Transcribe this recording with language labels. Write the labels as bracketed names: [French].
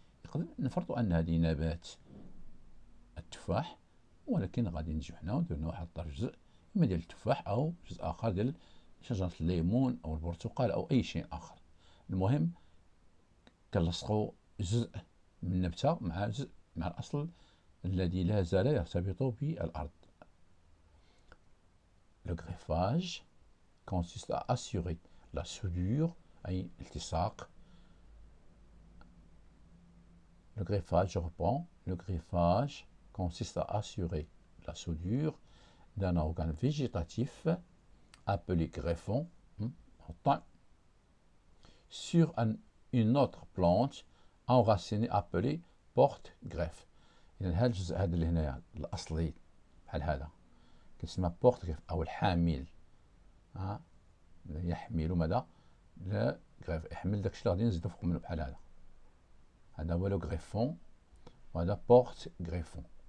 [Arabic] يقدر نفرضوا ان هذه نبات التفاح، ولكن غادي نجيو حنا وندير لنا واحد الطرف جزء اما ديال التفاح او جزء اخر ديال شجره الليمون او البرتقال او اي شيء اخر. المهم كنلصقوا جزء من النبته مع جزء مع الاصل الذي لا زال يرتبط بالارض. [French] Le greffage consiste à assurer la soudure [Arabic] أي التصاق. [French] Le greffage, je reprends, le greffage consiste à assurer la soudure d'un organe végétatif appelé greffon sur une autre plante enracinée appelée porte-greffe. [Arabic] إذا هذا الجزء هذا اللي هنايا الأصلي بحال هذا كيسمى بورت-greffe أو الحامل. يحمل ماذا؟ لا غريف، يحمل داكشي اللي غادي نزيدو فوق منه بحال هذا. هذا هو لو غريفون وهذا بورت غريفون.